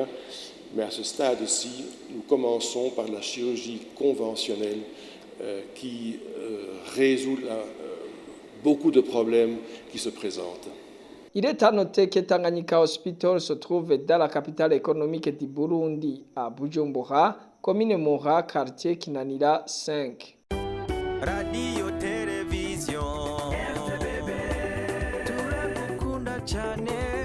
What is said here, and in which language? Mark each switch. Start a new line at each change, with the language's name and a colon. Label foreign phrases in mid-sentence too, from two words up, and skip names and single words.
French: Mais à ce stade-ci, nous commençons par la chirurgie conventionnelle qui résout beaucoup de problèmes qui se présentent. Il est à noter que Tanganyika Hospital se trouve dans la capitale économique du Burundi, à Bujumbura, commune Mora, quartier Kinanira 5.
Rundi: Radio Television, turakukunda cyane.